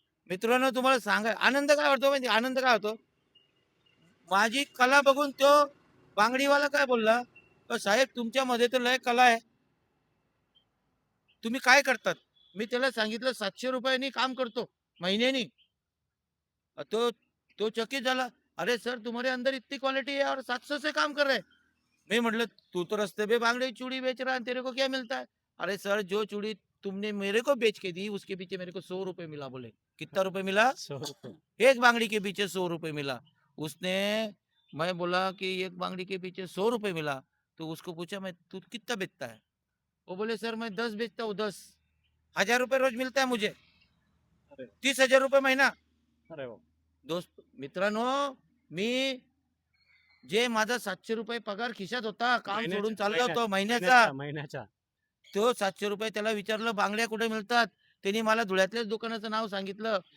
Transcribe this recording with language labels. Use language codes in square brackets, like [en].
[mr] मित्रांनो, तुम्हाला सांगा आनंद काय होतो म्हणजे आनंद काय होतो. माझी कला बघून तो बांगडीवाला काय बोलला, साहेब तुमच्यामध्ये तर लय कला आहे, तुम्ही काय करतात?" मी त्याला सांगितलं 700 रुपयांनी काम करतो महिन्यानी. तो तो चकित झाला. [hi] "अरे सर, तुम्हारे अंदर इतनी क्वालिटी है और 700 से काम कर रहे हैं." मैं म्हटलं, "तू तो रस्ते पे बांगड़े चूड़ी बेच रहा है, तेरे को क्या मिलता है?" "अरे सर, जो चूड़ी तुमने मेरे को बेच के दी उसके पीछे मेरे को 100 रुपए मिला." बोले, "कितना रुपए मिला?" 100 रुपये. "एक बांगड़ी के पीछे 100 रुपए मिला." उसने मैं बोला कि एक बांगड़ी के पीछे 100 रुपए मिला, तो उसको पूछा, मैं तू कितना बेचता है? वो बोले, सर मैं 10 बेचता हूँ, 10 1000 रुपए रोज मिलता है मुझे, अरे. 30,000 रुपए महीना. अरे वा. [mr] दोस्त मित्रांनो, मी जे माझा 700 रुपये पगार खिशात होता, काम सोडून चाललो होतो महिन्याचा, महिन्याच्या तो 700 रुपये त्याला विचारलं बांगड्या कुठे मिळतात? त्यांनी मला धुळ्यातल्याच दुकानाचं नाव सांगितलं.